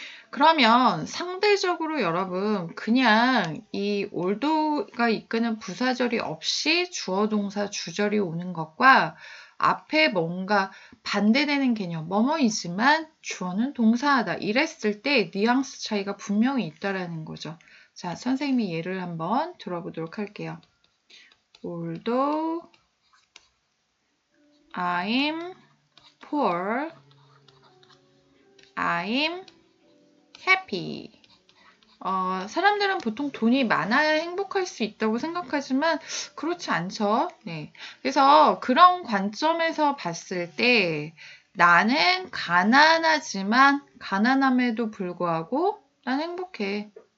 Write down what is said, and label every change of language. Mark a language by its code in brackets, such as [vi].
[ko] 그러면 상대적으로 여러분 그냥 이 although가 이끄는 부사절이 없이 주어 동사 주절이 오는 것과 앞에 뭔가 반대되는 개념 뭐뭐이지만 주어는 동사하다 이랬을 때 뉘앙스 차이가 분명히 있다라는 거죠. 자, 선생님이 예를 한번 들어보도록 할게요. [en] Although I'm poor, I'm happy. [ko] 사람들은 보통 돈이 많아야 행복할 수 있다고 생각하지만 그렇지 않죠. 네. 그래서 그런 관점에서 봤을 때 나는 가난하지만 가난함에도 불구하고 난 행복해.